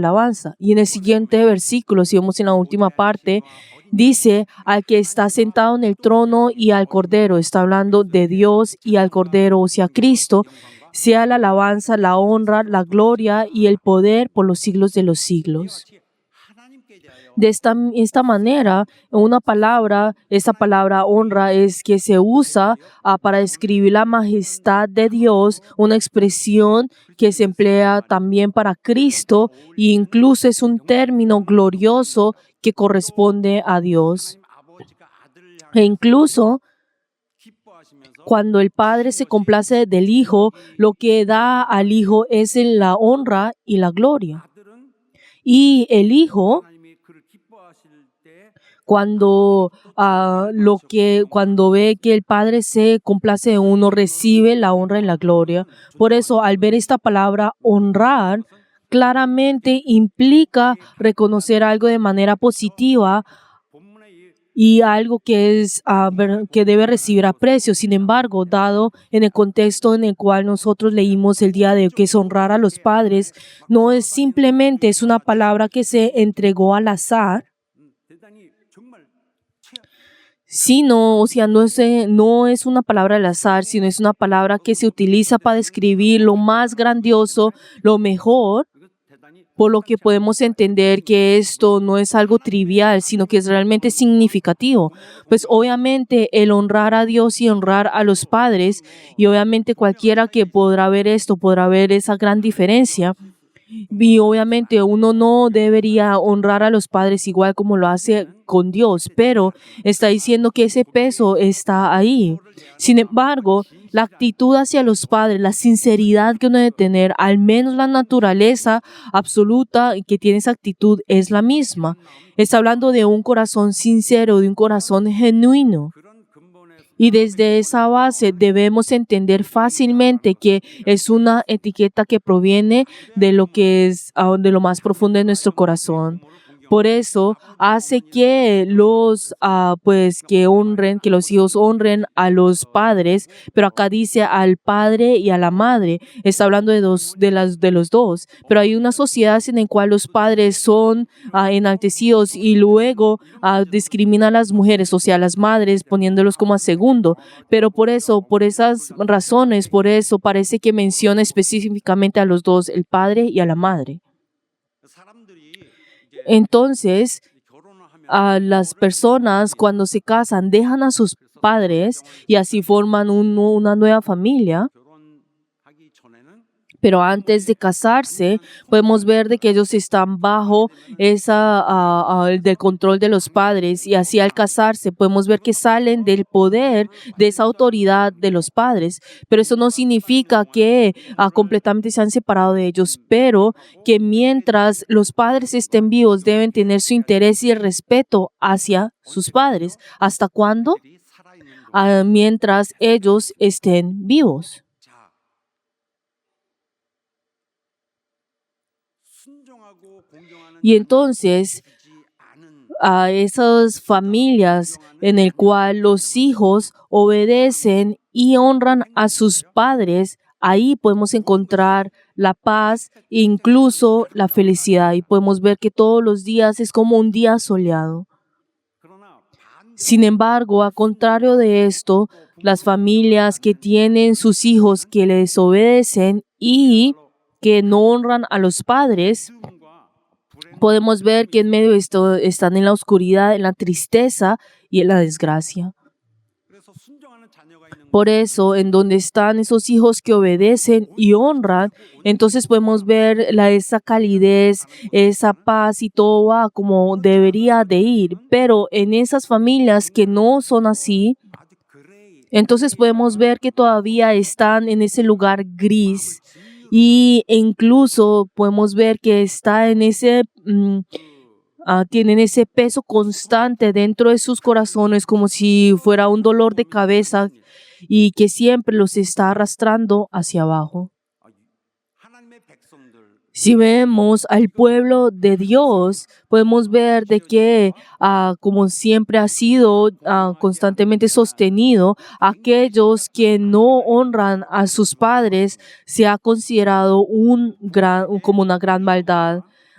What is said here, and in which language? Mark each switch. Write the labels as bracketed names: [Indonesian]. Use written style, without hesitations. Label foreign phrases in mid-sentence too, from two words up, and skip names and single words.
[Spanish] Y en el siguiente versículo, si vemos en la última parte, Dice al que está sentado en el trono y al Cordero. Está hablando de Dios y al Cordero, o sea, Cristo. Sea la alabanza, la honra, la gloria y el poder por los siglos de los siglos. [Korean] 하나님께 대하여 [Spanish] De esta manera, esta palabra honra es que se usa para describir la majestad de Dios, una expresión que se emplea también para Cristo e incluso es un término glorioso que corresponde a Dios. [Korean] 하나님 아버지가 아들을 E 향해 [Spanish] incluso [Korean] 기뻐하시면서 [Spanish] cuando el Padre se complace del Hijo, lo que da al Hijo es la honra y la gloria. [Korean] 아들은 [Spanish] Y el Hijo, [Korean] 하나님이 그를 기뻐하실 때 [Spanish] cuando ve que el Padre se complace de uno, recibe la honra y la gloria. Por eso, al ver esta palabra honrar, claramente implica reconocer algo de manera positiva [Korean] 본문의 이 [Spanish] y algo que debe recibir aprecio. Sin embargo, dado en el contexto en el cual nosotros leímos el día de hoy, que es honrar a los padres, no es simplemente es una palabra que se entregó al azar, [Korean] 대단히 정말 [Spanish] sino, o sea, no es una palabra al azar, sino es una palabra que se utiliza para describir lo más grandioso, lo mejor, [Korean] 이거 대단히 [Spanish] por lo que podemos entender que esto no es algo trivial, sino que es realmente significativo. Pues obviamente el honrar a Dios y honrar a los padres, y obviamente cualquiera que podrá ver esto, podrá ver esa gran diferencia. Y obviamente uno no debería honrar a los padres igual como lo hace con Dios, pero está diciendo que ese peso está ahí. Sin embargo, la actitud hacia los padres, la sinceridad que uno debe tener, al menos la naturaleza absoluta que tiene esa actitud es la misma. Está hablando de un corazón sincero, de un corazón genuino. [Korean] 그런 근본에서 [Spanish] Y desde esa base debemos entender fácilmente que es una etiqueta que proviene de lo que es de lo más profundo de nuestro corazón. Por eso hace que que los hijos honren a los padres, pero acá dice al padre y a la madre. Está hablando de los dos. Pero hay una sociedad en la cual los padres son enaltecidos y luego discriminan a las mujeres, o sea, a las madres, poniéndolos como a segundo. Pero por esas razones, por eso parece que menciona específicamente a los dos, el padre y a la madre. [Korean] 사람들이 이제 [Spanish] Entonces, [Korean] 결혼을 하면 [Spanish] a las personas cuando se casan dejan a sus padres y así forman una nueva familia. [Korean] 결혼하기 전에는 [Spanish] Pero antes de casarse, podemos ver de que ellos están bajo del control de los padres y así al casarse podemos ver que salen del poder de esa autoridad de los padres. Pero eso no significa que completamente se han separado de ellos, pero que mientras los padres estén vivos deben tener su interés y el respeto hacia sus padres. ¿Hasta cuándo? [Korean] 이 살아있는 [Spanish] Mientras ellos estén vivos. [Korean] 자 순종하고 공경하는 [Spanish] Y entonces, [Korean] 주지 않은 [Spanish] a esas familias en el cual los hijos obedecen y honran a sus padres, ahí podemos encontrar la paz e incluso la felicidad. Y podemos ver que todos los días es como un día soleado. [Korean] 그러나 반대로 [Spanish] Sin embargo, a contrario de esto, las familias que tienen sus hijos que les obedecen y que no honran a los padres, [Korean] 과 불행 [Spanish] podemos ver que en medio de esto están en la oscuridad, en la tristeza y en la desgracia. [Korean] 그래서 순종하는 자녀가 있는 [Spanish] Por eso, en donde están esos hijos que obedecen y honran, entonces podemos ver esa calidez, esa paz y todo va como debería de ir. Pero en esas familias que no son así, [Korean] 아직 그레이 [Spanish] entonces podemos ver que todavía están en ese lugar gris y incluso podemos ver que está en tienen ese peso constante dentro de sus corazones como si fuera un dolor de cabeza y que siempre los está arrastrando hacia abajo. [Korean] 하나님의 백성들 [Spanish] Si vemos al pueblo de Dios, podemos ver de que, como siempre ha sido constantemente sostenido, aquellos que no honran a sus padres se ha considerado como una gran maldad.